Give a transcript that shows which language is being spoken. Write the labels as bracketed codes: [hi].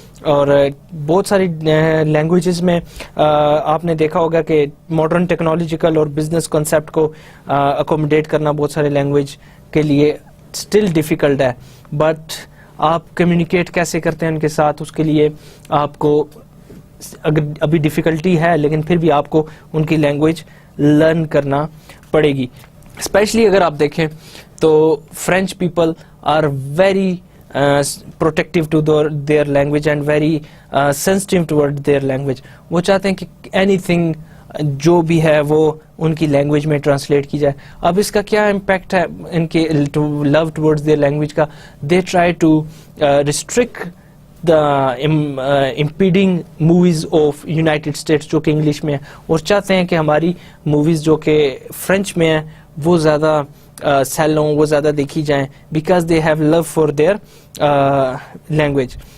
[ur] اور بہت ساری لینگویجز میں آپ نے دیکھا ہوگا کہ ماڈرن ٹیکنالوجیکل اور بزنس کنسیپٹ کو اکوموڈیٹ کرنا بہت سارے لینگویج کے لیے اسٹل ڈیفیکلٹ ہے, بٹ آپ کمیونیکیٹ کیسے کرتے ہیں ان کے ساتھ, اس کے لیے آپ کو اگر ابھی ڈیفیکلٹی ہے لیکن پھر بھی آپ کو ان کی لینگویج لرن کرنا پڑے گی. اسپیشلی اگر آپ دیکھیں تو [en] French people are very protective to their language and very sensitive toward their language. [ur] وہ چاہتے ہیں کہ anything جو بھی ہے وہ ان کی لینگویج میں ٹرانسلیٹ کی جائے. اب اس کا کیا امپیکٹ ہے ان کے لو ٹورڈز دیئر لینگویج کا؟ [en] they try to restrict the impeding movies of United States [ur] جو کہ انگلش میں ہے, اور چاہتے ہیں کہ ہماری موویز جو کہ فرینچ میں ہیں وہ زیادہ سیل ہوں, وہ زیادہ دیکھی جائیں, [en] Because they have love for their language.